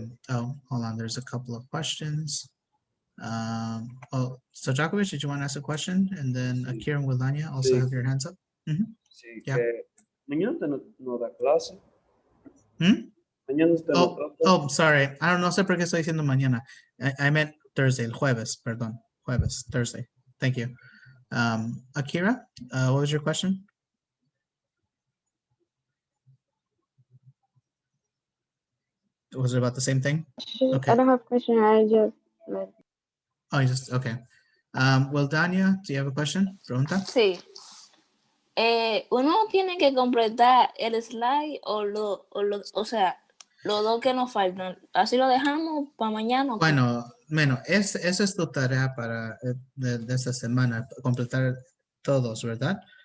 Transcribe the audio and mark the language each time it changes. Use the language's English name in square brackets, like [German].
[English] Oh, hold on, there's a couple of questions. Oh, so Djokovic, did you want to ask a question? And then [Spanish] Sí. [English] Akira and Wilania also [Spanish] Sí. [English] have your hands up. [Spanish] Sí, [English] Yeah. [Spanish] que mañana usted no da clase. Hmm? Mañana usted no da clase. [English] Oh, sorry. I don't know, [Spanish] sé por qué estoy diciendo mañana. [English] I meant Thursday, [Spanish] el jueves, perdón. Jueves, [English] Thursday. Thank you. Akira, what was your question? Was it about the same thing? Okay. I don't have question. I just like Oh, you just, okay. Well, Dania, do you have a question? [Spanish] Pregunta? Sí. Uno tiene que completar el slide o sea, los dos que nos faltan. Así lo dejamos para mañana. ¿O qué? Bueno, esa es tu tarea para de esta semana, completar todos, ¿verdad?